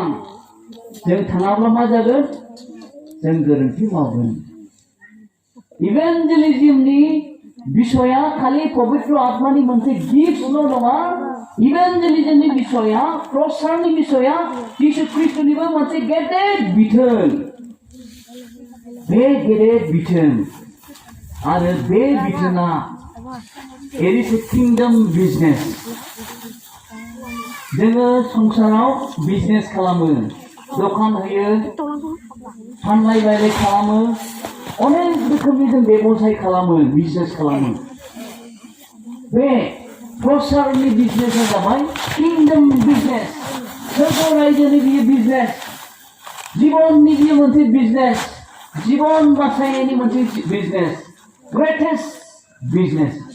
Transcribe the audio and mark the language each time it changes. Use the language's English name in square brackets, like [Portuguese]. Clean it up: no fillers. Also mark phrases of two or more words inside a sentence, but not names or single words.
[Bodo] जों थाङाब्ला मा जागोन जों गोरोन्थि मावगोन इवेंजेलिज्मनि बिषया खालि पवित्र आत्मानि मोनसे गिफ्टल' नङा इवेंजेलिज्मनि बिषया प्रसारनि बिषया जिसु ख्रिस्टनिबो मोनसे गेदेर बिथोन बे गेदेर बिथोन आरो बे बिथोना [English] it is a kingdom business [Bodo] जोङो संसाराव बिजनेस खालामो दखान होयो फानलाय बायलाय खालामो अनेक रोखोमनि जों बेबसाय खालामो बिजनेस खालामो बे प्रसारनि बिजनेसा जाबाय [English] kingdom business [Bodo] सोरगो रायजोनि बियो बिजनेस जीवननि बियो मोनसे बिजनेस जीवन बासायनायनि मोनसे बिजनेस [English] greatest business